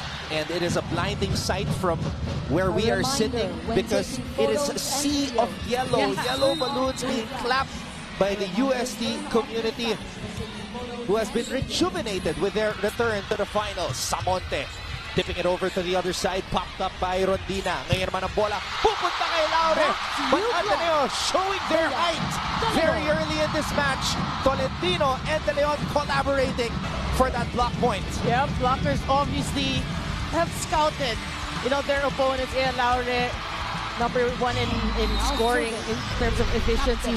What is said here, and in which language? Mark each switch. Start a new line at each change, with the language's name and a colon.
English: And it is a blinding sight from where we are sitting because it is a sea of yellow balloons being clapped by the UST community, who has been rejuvenated with their return to the finals. Samonte tipping it over to the other side, popped up by Rondina.
Filipino: Ngayon naman ang bola, pupunta kay Laure.
English: But Ateneo showing their height very early in this match. Tolentino and De Leon collaborating for that block point. Yeah, blockers obviously have scouted, you know, their opponents. Laure, number 1 in scoring in terms of efficiency.